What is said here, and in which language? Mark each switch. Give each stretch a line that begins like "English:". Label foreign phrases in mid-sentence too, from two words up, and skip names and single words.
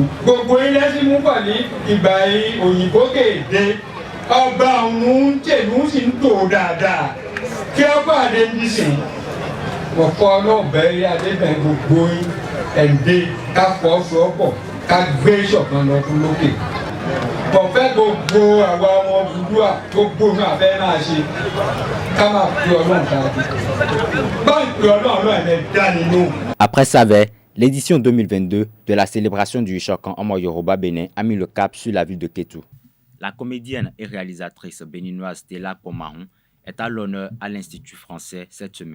Yoruba: Gbogbo ilé tí mú pọ̀ ní ìgbà òyìnbó kéde ọba ọ̀hún tèlú sì ń tò dáadáa kí ọba Adébísìn ọ̀pọ̀ ọlọ́ọ̀bẹ Adébẹ̀ gbogbo ẹ̀ǹdẹ́ ká fọ́ sọ́pọ̀ ká gbé ṣọ̀kan lọ fún lókè. Bọ̀fẹ́ gbogbo àwa ọmọ Odùduwà gbogbo náà fẹ́ máa ṣe ká máa fi Ọlọ́run dáadé.
French: Après sa veille, l'édition 2022 de la célébration du Ishokan Omo Yoruba Bénin a mis le cap sur la ville de Kétou. La comédienne et réalisatrice béninoise Stella Pomahon est à l'honneur à l'Institut français cette semaine.